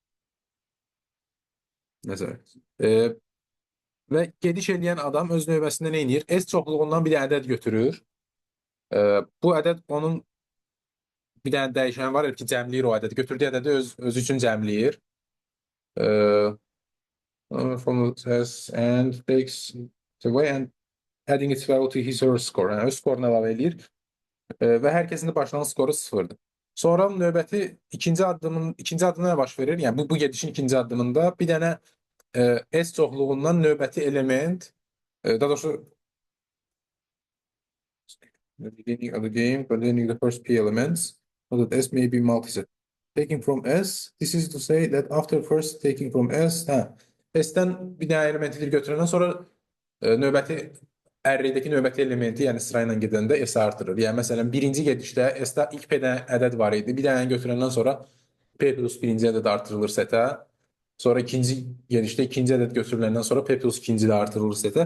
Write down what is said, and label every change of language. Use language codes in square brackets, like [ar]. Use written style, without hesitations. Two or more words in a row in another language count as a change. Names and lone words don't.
[az] Nəsə. E, və gediş eləyən adam öz növbəsində nə edir? S çoxluğundan bir ədəd götürür. Bu ədəd onun bir dənə dəyişən var ki, cəmləyir o ədədi. Götürdüyü ədədi özü üçün cəmləyir. E, [en] from S and takes it away and adding its value to his or her score. [az] Yəni öz skoruna əlavə eləyir və hər kəsin də başlanğıc skoru sıfırdır. Sonra növbəti ikinci addımda nə baş verir? Yəni bu gedişin ikinci addımında bir dənə S çoxluğundan növbəti element, daha doğrusu [en] the beginning of the game containing the first P elements, so that S may be multiset. Taking from S, this is to say that after first taking from S, [az] S'dən bir dənə elementi götürəndən sonra növbəti arraydakı növbəti elementi, yəni sırayla gedəndə S artırır. Yəni məsələn, birinci gedişdə S-də ilk P dənə ədəd var idi. Bir dənə götürəndən sonra P plus birinci ədəd artırılır setə. Sonra ikinci gedişdə ikinci ədəd götürüləndən sonra P plus ikinci də artırılır setə.